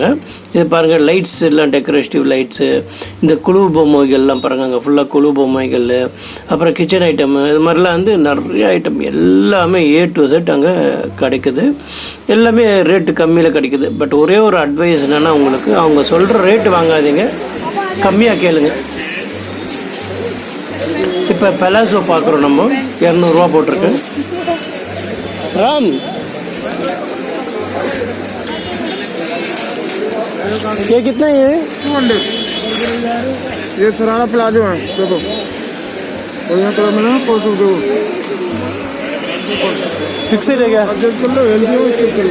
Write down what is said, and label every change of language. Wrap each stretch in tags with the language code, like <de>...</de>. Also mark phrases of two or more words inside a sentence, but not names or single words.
<ta>இது பாருங்கள், லைட்ஸ் எல்லாம்</ta> <en>decorative lights,</en> <ta>இந்த குழு பொம்மைகள்லாம் பாருங்கள், அங்கே ஃபுல்லாக குழு பொம்மைகள், அப்புறம்</ta> <en>kitchen item,</en> <ta>இது மாதிரிலாம் வந்து நிறைய ஐட்டம் எல்லாமே</ta> <en>A to Z</en> <ta>அங்கே கிடைக்குது. எல்லாமே ரேட்டு கம்மியில் கிடைக்குது. பட் ஒரே ஒரு அட்வைஸ் என்னென்னா, உங்களுக்கு அவங்க சொல்கிற ரேட்டு வாங்காதீங்க, கம்மியாக கேளுங்க. இப்போ பெலாசோ பார்க்குறோம் நம்ம, 200 ரூபா போட்டிருக்கு. ராம்,</ta> <hi>ये कितना है? 200. ये सरारा प्लाजो है, देखो। और यहाँ कलर मिला ना, 400 देखो। फिक्स्ड है क्या? एडजस्ट कर लो, हेल्दी हो स्टिक कर लो।</hi>